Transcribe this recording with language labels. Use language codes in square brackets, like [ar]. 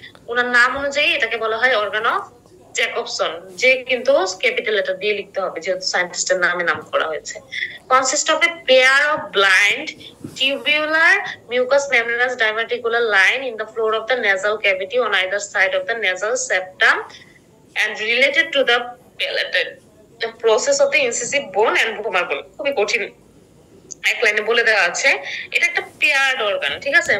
[bn] ওনার নাম অনুযায়ী এটাকে বলা হয় অর্গান অফ জ্যাকবসন, যে কিন্তু ক্যাপিটাল লেটার দিয়ে লিখতে হবে যেহেতু সায়েন্টিস্টের নামে নাম করা হয়েছে। [en] Consist of a pair of blind tubular mucous membranous diverticular line in the floor of the nasal cavity on either side of the nasal septum and related to the palatal the process of the incisive bone and vomer bone। [bn] খুবই কঠিন এক লাইনে বলে দেওয়া আছে, এটা একটা paired organ, ঠিক আছে?